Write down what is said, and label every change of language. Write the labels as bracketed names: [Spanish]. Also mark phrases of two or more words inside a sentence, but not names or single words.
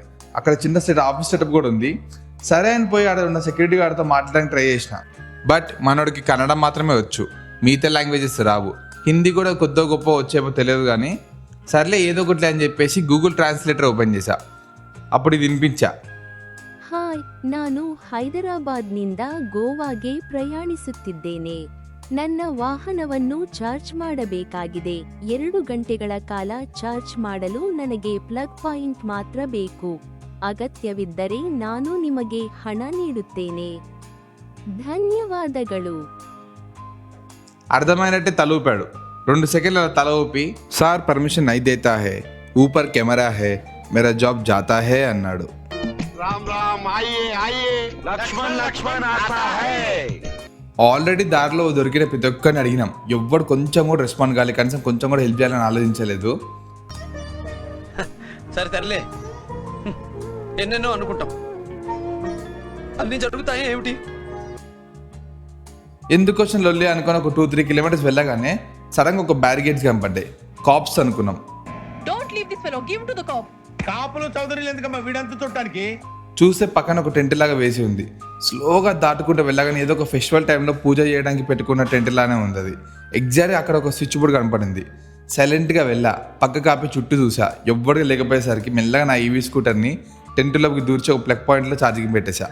[Telugu] అక్కడ చిన్న ఆఫీస్ సెటప్ కూడా ఉంది. సరే అని పోయి ఆడ ఉన్న సెక్యూరిటీ గార్డ్తో మాట్లాడడానికి ట్రై చేసిన. బట్ మనోడికి కన్నడ మాత్రమే వచ్చు, మిగతా లాంగ్వేజెస్ రావు. హిందీ కూడా కొద్ది గొప్ప వచ్చేమో తెలియదు కానీ సర్లే ఏదో ఒకటి అని చెప్పేసి గూగుల్ ట్రాన్స్లేటర్ ఓపెన్ చేశా. అప్పుడు ఇది వినిపించా. [Kannada] ಹಾಯ್, ನಾನು ಹೈದರಾಬಾದ್ನಿಂದ ಗೋವಾಗೆ ಪ್ರಯಾಣಿಸುತ್ತಿದ್ದೇನೆ. ನನ್ನ ವಾಹನವನ್ನು ಚಾರ್ಜ್ ಮಾಡಬೇಕಾಗಿದೆ. 2 ಗಂಟೆಗಳ ಕಾಲ ಚಾರ್ಜ್ ಮಾಡಲು ನನಗೆ ಪ್ಲಗ್ ಪಾಯಿಂಟ್ ಮಾತ್ರ ಬೇಕು. ಅಗತ್ಯವಿದ್ದರೆ ನಾನು ನಿಮಗೆ ಹಣ ನೀಡುತ್ತೇನೆ. ధన్యవాదಗಳು. [Telugu] అర్థమైనట్టే తల ఊపాడు. 2 సెకండ్ల తల ఊపి [Hindi] सर परमिशन नहीं देता है, ऊपर कैमरा है, मेरा जॉब जाता है అన్నాడు. [Telugu] ఆల్రెడీ దారిలో దొరికిన ప్రతి ఒక్కరిని అడిగినాం. ఎవ్వడు కొంచెం కూడా రెస్పాండ్ కాలేదు. కనీసం కొంచెం కూడా హెల్ప్ చేయాలని ఆలోచించలేదు. సరే ఎన్నెన్నో అనుకుంటాం, అన్ని జరుగుతాయి ఏమిటి? ఎందుకోసం లొల్లి అనుకుని ఒక 2-3 కిలోమీటర్స్ వెళ్ళగానే సడన్గా ఒక బ్యారికేడ్స్ కనపడ్డాయి. కాప్స్ అనుకున్నాం. [English] Don't leave the this fellow. Give him to the cop. [Telugu] కాపులు చౌదరులు ఎందుకమ్మా వీడంతా చుట్టానికి? చూస్తే పక్కన ఒక టెంట్ లాగా వేసి ఉంది. స్లోగా దాటుకుంటూ వెళ్ళగానే ఏదో ఒక ఫెస్టివల్ టైంలో పూజ చేయడానికి పెట్టుకున్న టెంట్ లానే ఉంది అది. ఎగ్జాక్ట్గా అక్కడ ఒక స్విచ్ బోర్డ్ కనపడింది. సైలెంట్గా వెళ్ళా, పక్క కాపి చుట్టూ చూసా. ఎవ్వడికి లేకపోయేసరికి మెల్లగా నా ఈవీ స్కూటర్ని టెంట్లోకి దూర్చి ఒక ప్లగ్ పాయింట్లో ఛార్జింగ్ పెట్టేశా.